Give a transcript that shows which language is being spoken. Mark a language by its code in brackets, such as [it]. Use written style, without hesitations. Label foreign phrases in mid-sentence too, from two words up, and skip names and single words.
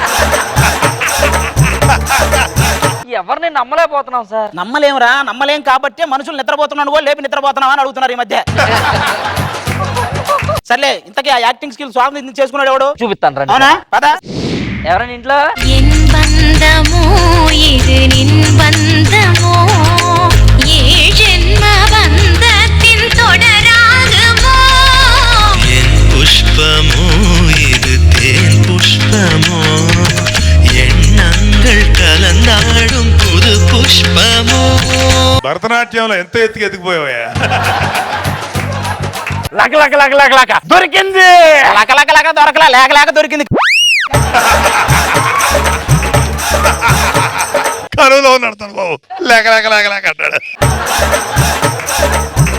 [te] ఎవరిని నమ్మలేకపోతున్నాం సార్. నమ్మలేమురా, నమ్మలేం కాబట్టి మనుషులు నిద్రపోతున్నాడు కూడా లేపి నిద్రపోతున్నావా అని అడుగుతున్నారు ఈ మధ్య. సర్లే, ఇంతకీ ఆ [en] acting skill [te] స్వామి చేసుకున్నాడు ఎవడు? చూపిస్తాను రండి. అవునా, పద. ఎవరైనా ఇంట్లో [ta] புஷ்பமோ இது தேன் புஷ்பமோ எண்ணங்கள் கலந்தாடும் புது புஷ்பமோ. [te] భరతనాట్యంలో ఎంత ఎత్తుకెదిగిపోయావా? లక లక లక లక లక దొరికింది. లక లక లక దొరకలా, లేక లేక దొరికింది. కరువులో ఉన్నాడు బాబు, లేక లేక లేక లేక అంటాడు.